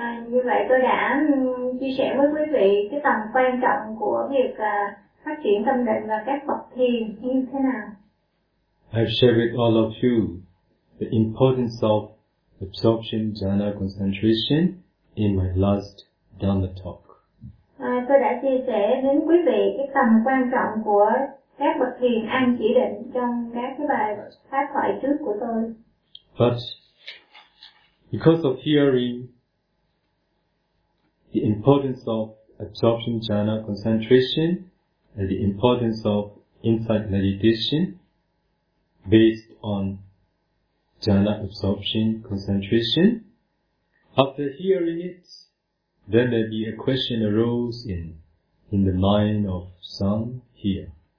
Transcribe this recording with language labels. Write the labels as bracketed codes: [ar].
[vi] Như vậy tôi đã chia sẻ với quý vị cái tầm quan trọng của việc phát triển tâm định và các bậc thiền như thế nào. [en] I've shared with all of you the importance of absorption jhana concentration in my last Dhamma talk. [vi] Tôi đã chia sẻ đến quý vị cái tầm quan trọng của các bậc thiền an chỉ định trong các cái bài pháp thoại trước của tôi. [en] But because of hearing the importance of absorption jhana concentration and the importance of insight meditation based on jhana absorption concentration, after hearing it, then there be a question arose in the mind of some here.